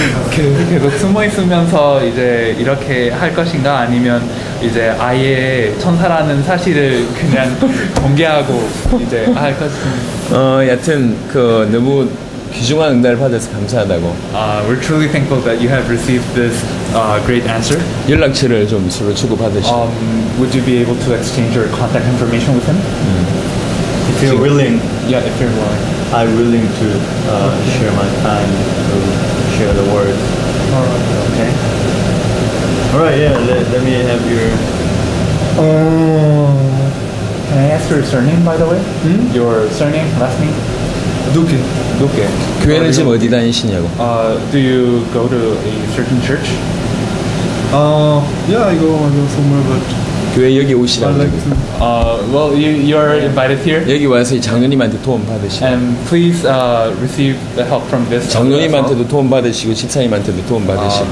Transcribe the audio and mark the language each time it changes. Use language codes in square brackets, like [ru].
[ko] 계속 숨어 있으면서 이제 이렇게 할 것인가 아니면 이제 아예 천사라는 사실을 그냥 공개하고 이제 할 것인가. 여튼 그 너무 귀중한 응답을 받아서 감사하다고. [en] We're truly thankful that you have received this great answer. [ko] 연락처를 좀 서로 주고받으시고. [en] Would you be able to exchange your contact information with him? If you're willing, Yeah, if you're willing. I'm willing to share my time to share the word. Okay. All right. Yeah. Let me have your. Can I ask your surname, by the way? Your surname, last name? Duque. Duque. [ko] 교회는 지금 어디 다니시냐고. [en] Do you go to a certain church? Yeah, I go somewhere, but [ko] 교회 여기 [en] I [ko] 오시라고. [en] like to. Well, you're invited here. [ko] 여기 와서 이 장로님한테 도움 받으시고. [en] And please receive the help from this. [ko] 장로님한테도 도움 받으시고 집사님한테도 도움 받으시고.